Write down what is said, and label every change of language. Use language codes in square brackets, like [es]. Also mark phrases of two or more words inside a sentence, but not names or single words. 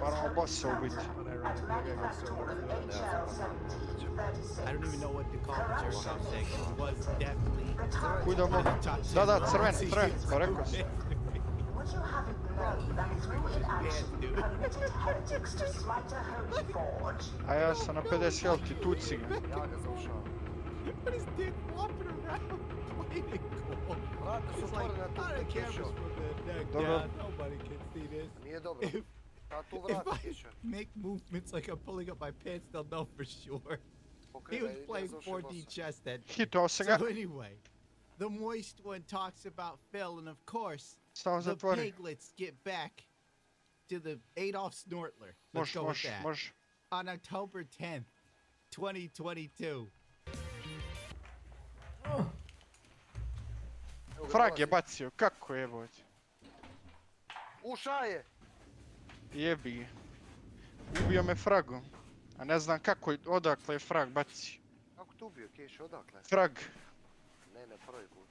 [bs] Moramo bossa ubiti. [en] at Manufactorum HL1736. I don't even know what to call it. There's something. It was definitely... [bs] Kudamo? Da, crven, pa rekao si. [en] Would you have it known that through inaction you permitted heretics to smite a holy forge? [bs] A ja sam na 50 health, tuci ga. Ja ga završavam. [en] What is Dick flopping around? Playing cool. [bs] Vrata su otvorene na tu kišu. Dobro. [en] Nobody can see this. [bs] Nije dobro. [en] If I make movements like I'm pulling up my pants, they'll know for sure. He was playing 4D chess that day. So anyway, the Moist One talks about Phil, and of course, the piglets get back to the Adolf Snortler. Let's go with that. On October 10th, 2022. [bs] Frag je bacio, kako jebote? Uša je! Jebi je. Ubio me fragom. A ne znam kako, odakle je frag bacio. Kako te ubio, Keš, odakle? Frag. Ne, prvi put.